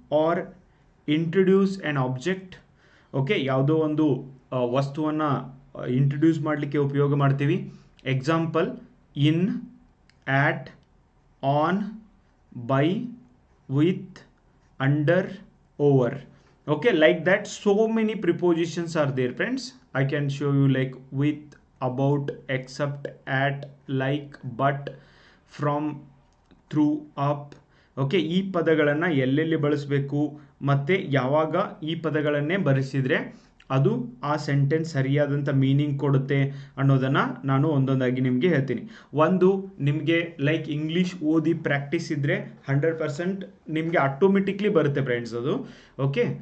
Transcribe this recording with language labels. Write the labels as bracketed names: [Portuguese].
[English] are introduce an object, [Kannada] okay, ಯಾವುದೋ ಒಂದು ವಸ್ತುವನ್ನು ಇಂಟ್ರೊಡ್ಯೂಸ್ ಮಾಡಲಿಕ್ಕೆ ಉಪಯೋಗ ಮಾಡ್ತೀವಿ. [English] Example: in, at, on, by, with, under, over, okay, like that. So many prepositions are there friends. I can show you like with, about, except, at, like, but, from, through, up, okay. [Kannada] ಈ ಪದಗಳನ್ನು ಎಲ್ಲೆಲ್ಲಿ ಬಳಸಬೇಕು ಮತ್ತು ಯಾವಾಗ ಈ ಪದಗಳನ್ನೇ ಬಳಸಿದರೆ ಅದು ಆ ಸೆಂಟೆನ್ಸ್ ಸರಿಯಾದಂಥ ಮೀನಿಂಗ್ ಕೊಡುತ್ತೆ ಅನ್ನೋದನ್ನು ನಾನು ಒಂದೊಂದಾಗಿ ನಿಮಗೆ ಹೇಳ್ತೀನಿ. ಒಂದು, ನಿಮಗೆ ಲೈಕ್ ಇಂಗ್ಲೀಷ್ ಓದಿ ಪ್ರಾಕ್ಟೀಸ್ ಇದ್ದರೆ 100% ನಿಮಗೆ ಆಟೋಮೆಟಿಕ್ಲಿ ಬರುತ್ತೆ ಫ್ರೆಂಡ್ಸ್ ಅದು, ಓಕೆ.